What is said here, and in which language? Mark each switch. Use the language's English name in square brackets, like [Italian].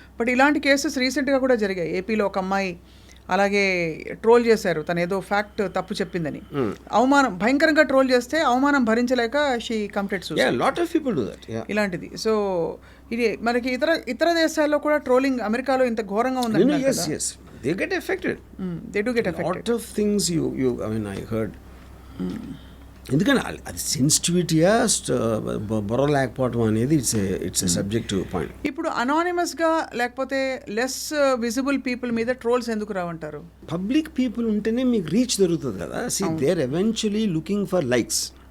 [Telugu] But ఇలాంటి cases రీసెంట్గా కూడా జరిగాయి. ఏపీలో ఒక అమ్మాయి అలాగే ట్రోల్ చేశారు, తను ఏదో ఫ్యాక్ట్ తప్పు చెప్పిందని. అవమానం భయంకరంగా ట్రోల్ చేస్తే అవమానం భరించలేక she complete [English] Lot of people do that. [Telugu] ఇలాంటిది. సో ఇది మనకి ఇతర దేశాల్లో కూడా ట్రోలింగ్ అమెరికాలో ఇంత ఘోరంగా ఉందని. [English] Yes, they get affected. They do get affected. Lot of things I mean I heard. [Telugu] ఎందుకంటే అది సెన్సిటివిటీయా బొర్ర లేకపోవడం అనేది [English] It's a subjective point. [Telugu] ఇప్పుడు అనానిమస్గా లేకపోతే లెస్ విజిబుల్ పీపుల్ మీద ట్రోల్స్ ఎందుకు రావంటారు? పబ్లిక్ పీపుల్ ఉంటేనే మీకు రీచ్ దొరుకుతుంది కదా. [English] They are eventually looking for likes.